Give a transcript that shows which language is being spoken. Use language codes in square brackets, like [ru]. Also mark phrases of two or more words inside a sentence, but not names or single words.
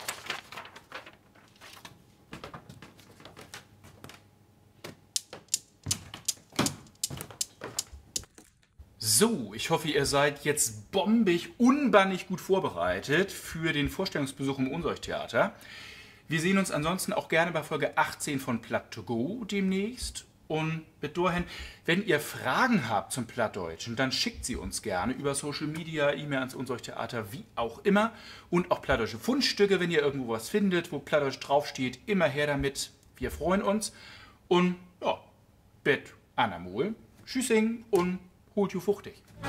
[de] So, ich hoffe, ihr seid jetzt bombig, unbannig gut vorbereitet für den Vorstellungsbesuch im Ohnsorg-Theater. Wir sehen uns ansonsten auch gerne bei Folge 18 von Platt to go demnächst. Und bis dahin, wenn ihr Fragen habt zum Plattdeutschen, dann schickt sie uns gerne über Social Media, E-Mail ans Ohnsorg-Theater, wie auch immer. Und auch plattdeutsche Fundstücke, wenn ihr irgendwo was findet, wo Plattdeutsch draufsteht, immer her damit. Wir freuen uns. Und ja, bis Anamol. [nds] Tschüssing und holt you fuchtig.